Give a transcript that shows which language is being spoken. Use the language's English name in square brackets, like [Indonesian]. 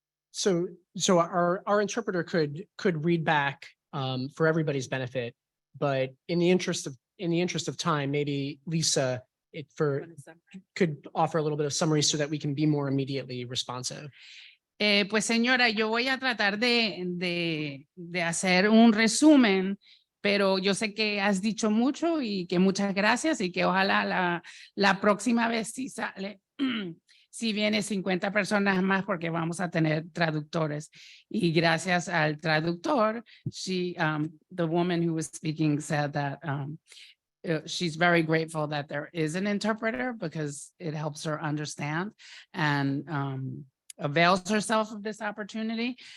[English] So our interpreter could read back for everybody's benefit, but in the interest of time, maybe Lisa, could offer a little bit of summary so that we can be more immediately responsive. [Spanish] Pues señora, yo voy a tratar de hacer un resumen, pero yo sé que has dicho mucho y que muchas gracias y que ojalá la próxima vez si sale, si viene 50 personas más porque vamos a tener traductores. Y gracias al traductor, [English] the woman who was speaking said that she's very grateful that there is an interpreter because it helps her understand and avails herself of this opportunity.